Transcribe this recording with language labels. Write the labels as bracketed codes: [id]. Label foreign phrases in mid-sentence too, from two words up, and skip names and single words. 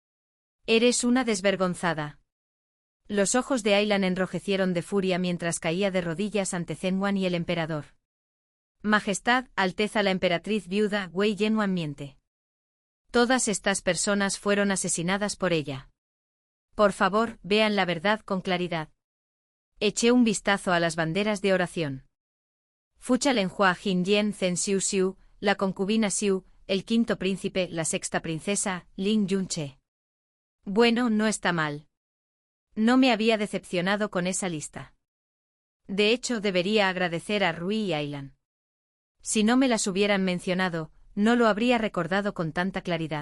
[es] Eres una desvergonzada. Los ojos de Ailan enrojecieron de furia mientras caía de rodillas ante Zenwan y el emperador. Majestad, Alteza la emperatriz viuda, Wei Yanwan miente. Todas estas personas fueron asesinadas por ella. Por favor, vean la verdad con claridad. Eché un vistazo a las banderas de oración. Fucha Lenhua Jinyen Zen Xiu Xiu, la concubina Xiu, el quinto príncipe, la sexta princesa, Lin Yunche. Bueno, no está mal. No me había decepcionado con esa lista. De hecho, debería agradecer a Rui y Ailan. Si no me las hubieran mencionado, no lo habría recordado con tanta claridad.